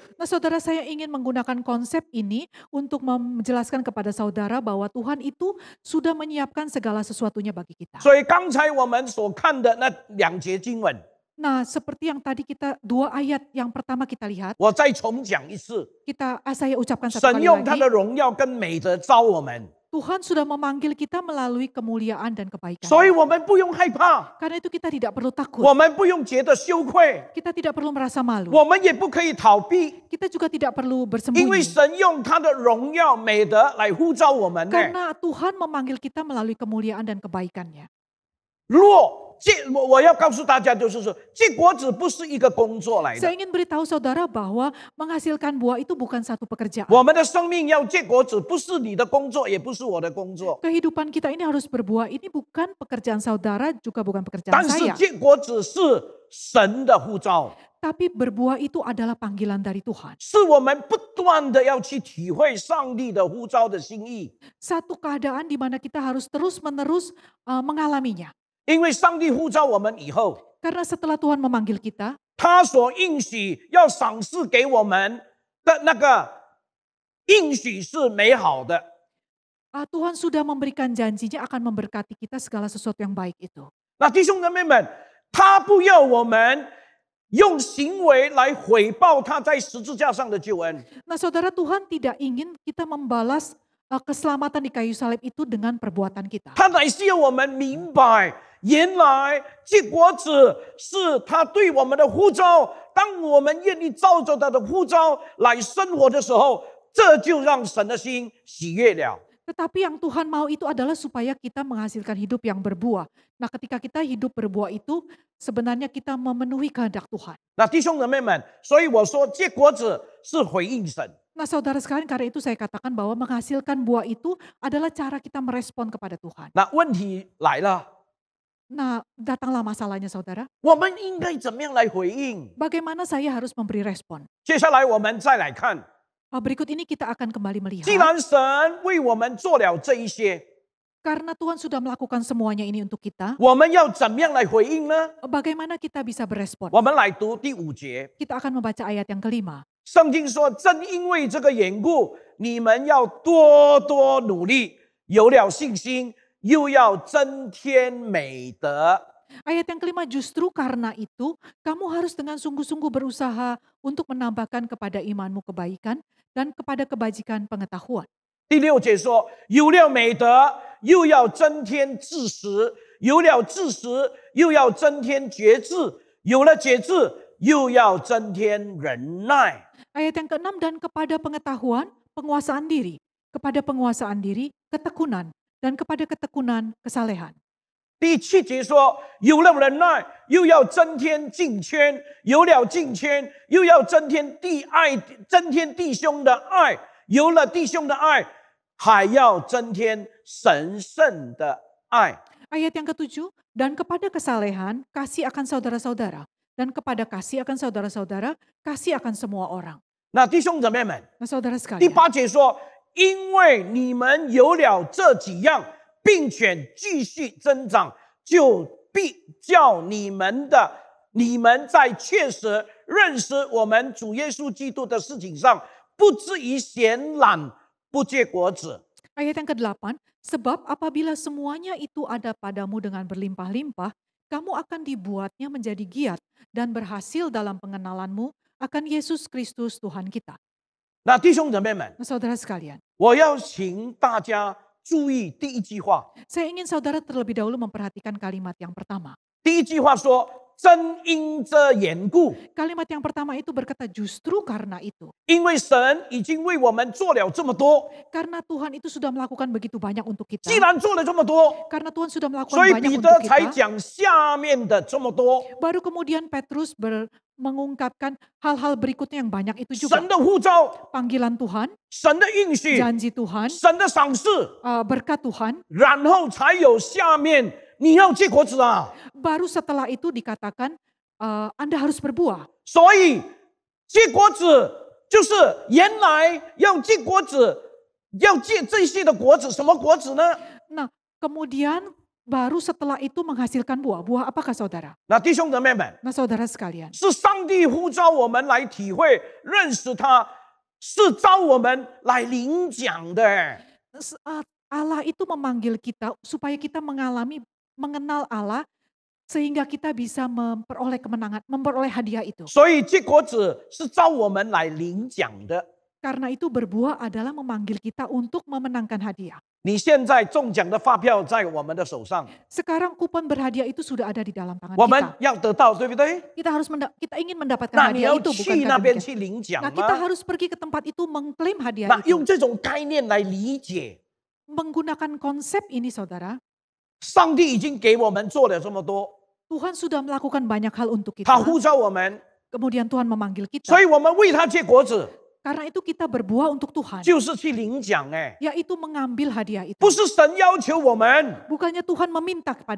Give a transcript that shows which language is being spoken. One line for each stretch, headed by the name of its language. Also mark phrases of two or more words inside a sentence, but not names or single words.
Indonesian: nah saudara, saya ingin menggunakan konsep ini untuk menjelaskan kepada saudara bahwa Tuhan itu sudah menyiapkan segala sesuatunya bagi kita.
Chinese: 所以刚才我们所看的那2节经文，
Indonesian: Nah seperti yang tadi kita 2 ayat yang pertama kita lihat,
Chinese: 我再重讲一次。
Indonesian: saya ucapkan 1
Chinese: 神
Indonesian: kali
Chinese: 用他
Indonesian: lagi.
Chinese: 的荣耀跟美德招我们，
Indonesian: Tuhan sudah memanggil kita melalui kemuliaan dan kebaikan.
Chinese: 所以我们不用害怕，
Indonesian: Karena itu kita tidak perlu takut.
Chinese: 我们不用觉得羞愧，
Indonesian: Kita tidak perlu merasa malu.
Chinese: 我们也不可以逃避，
Indonesian: Kita juga tidak perlu
Chinese: 因为
Indonesian: bersembunyi.
Chinese: 神用他的荣耀美德来呼召我们呢。
Indonesian: Karena Tuhan memanggil kita melalui kemuliaan dan kebaikannya.
Chinese: 若我要告诉大家，就是说，结果子不是一个工作来
Indonesian: Saya
Chinese: 的，
Indonesian: ingin beritahu saudara bahwa menghasilkan buah itu bukan satu pekerjaan.
Chinese: 我们的生命要结果子，不是你的工作，也不是我的工作，
Indonesian: Kehidupan kita ini harus berbuah. Ini bukan pekerjaan saudara, juga bukan pekerjaan
Chinese: 但是
Indonesian: saya.
Chinese: 结果子是神的呼召，
Indonesian: Tapi berbuah itu adalah panggilan dari Tuhan.
Chinese: 是我们不断的要去体会上帝的呼召的心意。
Indonesian: Satu keadaan di mana kita harus terus-menerus mengalaminya.
Chinese: 因为上帝呼召我们以后，
Indonesian: Karena setelah Tuhan memanggil kita,
Chinese: 他所应许要赏赐给我们的那个应许是美好的。
Indonesian: Tuhan sudah memberikan janjinya akan memberkati kita segala sesuatu yang baik itu.
Chinese: 那弟兄姊妹们，他不要我们用行为来回报他在十字架上的救恩。
Indonesian: Nah saudara, Tuhan tidak ingin kita membalas keselamatan di kayu salib itu dengan perbuatan kita.
Chinese: 他乃是要我们明白，原来结果子是他对我们的呼召。当我们愿意照着他的呼召来生活的时候，这就让神的心喜悦了。
Indonesian: Tetapi yang Tuhan mau itu adalah supaya kita menghasilkan hidup yang berbuah. Nah ketika kita hidup berbuah itu, sebenarnya kita memenuhi kehendak Tuhan.
Chinese: 那弟兄姊妹们，所以我说结果子是回应神。
Indonesian: Nah saudara sekalian, karena itu saya katakan bahwa menghasilkan buah itu adalah cara kita merespon kepada Tuhan.
Chinese: 那问题来了，
Indonesian: Nah datanglah masalahnya saudara.
Chinese: 我们应该怎么样来回应？
Indonesian: Bagaimana saya harus memberi respon?
Chinese: 接下来我们再来看，
Indonesian: Berikut ini kita akan kembali melihat.
Chinese: 既然神为我们做了这一些，
Indonesian: Karena Tuhan sudah melakukan semuanya ini untuk kita,
Chinese: 我们要怎么样来回应呢？
Indonesian: bagaimana kita bisa berespon?
Chinese: 我们来读第5节，
Indonesian: Kita akan membaca ayat yang kelima.
Chinese: 圣经说：“正因为这个缘故，你们要多多努力，有了信心，又要增添美德。”
Indonesian: Ayat yang kelima, justru karena itu kamu harus dengan sungguh-sungguh berusaha untuk menambahkan kepada imanmu kebaikan dan kepada kebajikan pengetahuan.
Chinese: 第6节说：“有了美德，又要增添知识；有了知识，又要增添节制；有了节制，又要增添忍耐。”
Indonesian: Ayat yang keenam, dan kepada pengetahuan, penguasaan diri, kepada penguasaan diri, ketekunan, dan kepada ketekunan, kesalehan.
Chinese: 第7节说：“有了忍耐，又要增添敬谦；有了敬谦，又要增添弟兄的爱；有了弟兄的爱，还要增添神圣的爱。”
Indonesian: Ayat yang ketujuh, dan kepada kesalehan, kasih akan saudara-saudara. Dan kepada kasih akan saudara-saudara, kasih akan semua orang.
Chinese: 那弟兄姊妹们，
Indonesian: Nah saudara
Chinese: 第
Indonesian: sekalian,
Chinese: 8节说：“因为你们有了这几样，并且继续增长，就必叫你们在确实认识我们主耶稣基督的事情上，不至于闲懒不结果子。”
Indonesian: Ayat yang ke-8, sebab apabila semuanya itu ada padamu dengan berlimpah-limpah, kamu akan dibuatnya menjadi giat dan berhasil dalam pengenalanmu akan Yesus Kristus Tuhan kita.
Chinese: 那弟兄姊妹们，
Indonesian: Nah, saudara sekalian,
Chinese: 我要请大家注意第一句话。
Indonesian: saya ingin saudara terlebih dahulu memperhatikan kalimat yang pertama.
Chinese: 第一句话说：“正因这缘故。”
Indonesian: Kalimat yang pertama itu berkata justru karena itu.
Chinese: 因为神已经为我们做了这么多，
Indonesian: Karena Tuhan itu sudah melakukan begitu banyak untuk kita.
Chinese: 既然做了这么多，
Indonesian: Karena Tuhan sudah melakukan
Chinese: 所以
Indonesian: banyak
Chinese: 彼
Indonesian: untuk
Chinese: 得才
Indonesian: kita.
Chinese: 讲下面的这么多。
Indonesian: Baru kemudian Petrus mengungkapkan hal-hal berikutnya yang banyak itu juga.
Chinese: 神的呼召、
Indonesian: Panggilan Tuhan,
Chinese: 神的应许、
Indonesian: janji Tuhan,
Chinese: 神的赏赐，
Indonesian: berkat Tuhan.
Chinese: 然后才有下面你要结果子啊。
Indonesian: Baru setelah itu dikatakan Anda harus berbuah.
Chinese: 所以结果子就是原来要结果子，要结这些的果子，什么果子呢？
Indonesian: Nah, kemudian baru setelah itu menghasilkan buah. Buah apakah saudara?
Chinese: 那弟兄姊妹们，
Indonesian: Nah, saudara sekalian,
Chinese: 是上帝呼召我们来体会、认识他，是召我们来领奖的。
Indonesian: Allah itu memanggil kita supaya kita mengenal Allah sehingga kita bisa memperoleh kemenangan, memperoleh hadiah itu.
Chinese: 所以结果子是召我们来领奖的。
Indonesian: Karena itu berbuah adalah memanggil kita untuk memenangkan hadiah.
Chinese: 你现在中奖的发票在我们的手上，
Indonesian: Sekarang kupon berhadiah itu sudah ada di dalam tangan
Chinese: 我们
Indonesian: kita.
Chinese: 要得到，对不对？
Indonesian: Kita ingin mendapatkan
Chinese: 那你
Indonesian: hadiah
Chinese: 要
Indonesian: itu,
Chinese: 去
Indonesian: bukan
Chinese: 那边
Indonesian: demikian?
Chinese: 去领奖
Indonesian: Nah, kita
Chinese: 吗？
Indonesian: harus pergi ke tempat itu mengklaim hadiah
Chinese: 那
Indonesian: itu.
Chinese: 用这种概念来理解，
Indonesian: Menggunakan konsep ini saudara,
Chinese: 上帝已经给我们做了这么多，
Indonesian: Tuhan sudah melakukan banyak hal untuk
Chinese: 他
Indonesian: kita.
Chinese: 呼召我们，
Indonesian: Kemudian Tuhan memanggil kita.
Chinese: 所以我们为他结果子，
Indonesian: Karena itu kita berbuah untuk Tuhan.
Chinese: 就是去领奖。哎，
Indonesian: Yaitu mengambil hadiah itu.
Chinese: 不是神要求我们，
Indonesian: Bukannya Tuhan meminta kepada